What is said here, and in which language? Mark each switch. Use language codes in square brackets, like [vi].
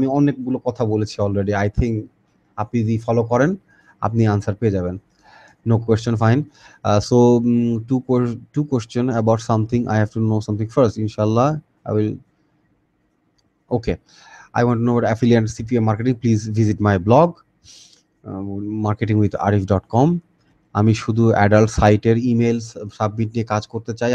[bn] আমি অনেকগুলো কথা বলেছি অলরেডি, [en] I think [bn] আপনি যদি ফলো করেন আপনি আনসার পেয়ে যাবেন। [en] No question, fine. So to question about something, I have to know something first, ইনশাল্লাহ I will. [bn] Okay, [en] I want to know about affiliate CPM marketing. Please visit my blog, marketingwitharif.com. [bn] আমি শুধু adult সাইটের email submit নিয়ে কাজ করতে চাই।